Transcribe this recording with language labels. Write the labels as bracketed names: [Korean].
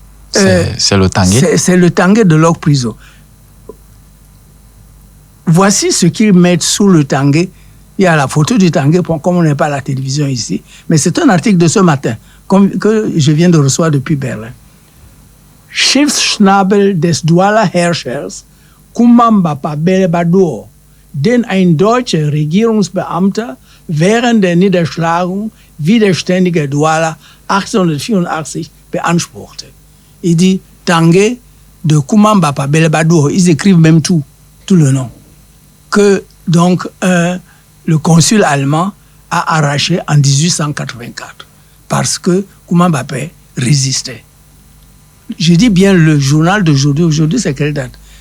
[French] c'est le tanguay? C'est le tanguay de Locke Priso. Voici ce qu'ils mettent sous le tanguay. Il y a la photo du tanguay, comme on n'est pas à la télévision ici. Mais c'est un article de ce matin que je viens de recevoir depuis Berlin. [German] Schiffsschnabel des Douala Herrschers, Kumamba Belebador, den ein deutscher Regierungsbeamter während der Niederschlagung widerständiger Douala 1884 beanspruchte. [French] Il dit tanguay de Kumamba Belebador. Ils écrivent même tout le nom. Que donc le consul allemand a arraché en 1884 parce que Kumamba Mbappé résistait. Je dis bien le journal d'aujourd'hui. Aujourd'hui, c'est quelle date?